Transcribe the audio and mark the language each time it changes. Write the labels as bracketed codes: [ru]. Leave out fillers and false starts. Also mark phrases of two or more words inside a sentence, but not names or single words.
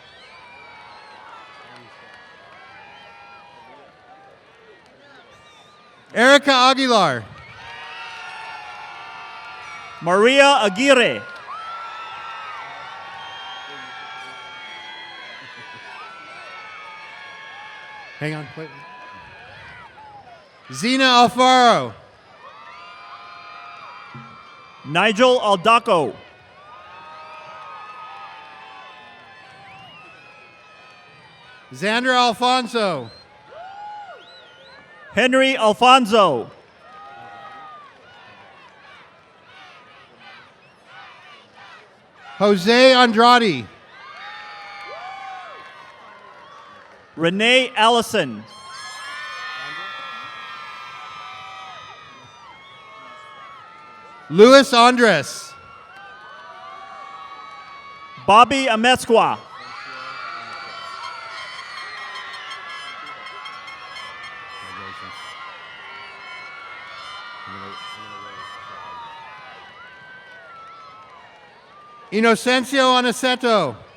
[en] Erica Aguilar. Maria Aguirre. Hang on, wait. Zena Alfaro. Nigel Aldaco. Xander Alfonso. Henry Alfonso. Jose Andrade. Renee Allison. Luis Andres. Bobby Amezcua. Inocencio Aniceto.